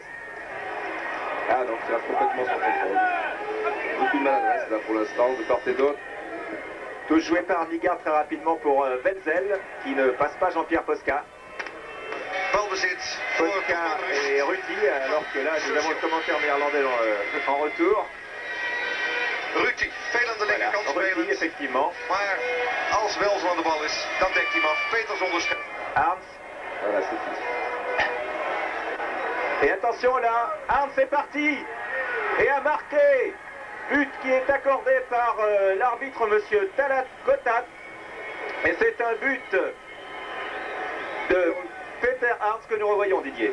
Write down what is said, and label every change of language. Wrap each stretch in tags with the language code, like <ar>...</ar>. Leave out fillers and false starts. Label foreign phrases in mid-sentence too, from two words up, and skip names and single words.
<fr>Ah donc il reste complètement sans contrôle. Beaucoup de maladresse là pour l'instant de part et d'autre. Touche jouée par Nigard très rapidement pour Wenzel, qui ne passe pas Jean-Pierre Posca. Posca et Ruti, alors que là, nous avons le commentaire néerlandais en retour.</fr> <nl>Ruti, veel aan de linkerkant spelen.</nl> <fr>Effectivement.</fr> <nl>Maar als Welzo aan de bal is, dan dekt hij hem af. Peters onderschept. Arns.</nl> <fr>Voilà, c'est fini. Et attention là, Arns est parti et a marqué. But qui est accordé par l'arbitre monsieur Talat Gotat. Et c'est un but de Peter Arns que nous revoyons, Didier.</fr>